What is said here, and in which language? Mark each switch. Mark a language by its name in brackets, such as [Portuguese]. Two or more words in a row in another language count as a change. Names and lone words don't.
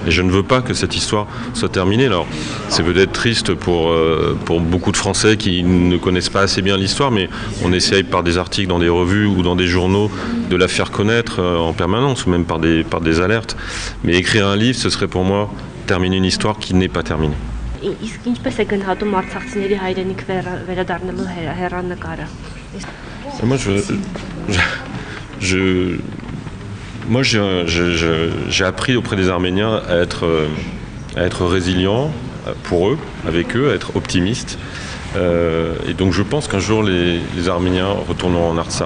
[French] Et je ne veux pas que cette histoire soit terminée. Alors, c'est peut-être triste pour beaucoup de Français qui ne connaissent pas assez bien l'histoire, mais on essaye par des articles dans des revues ou dans des journaux de la faire connaître en permanence, ou même par des alertes. Mais écrire un livre, ce serait pour moi terminer une histoire qui n'est pas terminée. [Armenian] Իսկ ինչպես է գնահատում արցախցիների հայրենիք վերադառնալու հեռանկարը։ [French] Moi, j'ai appris auprès des Arméniens à être résilient pour eux, avec eux, à être optimiste. Et donc je pense qu'un jour les Arméniens retourneront en Artsar.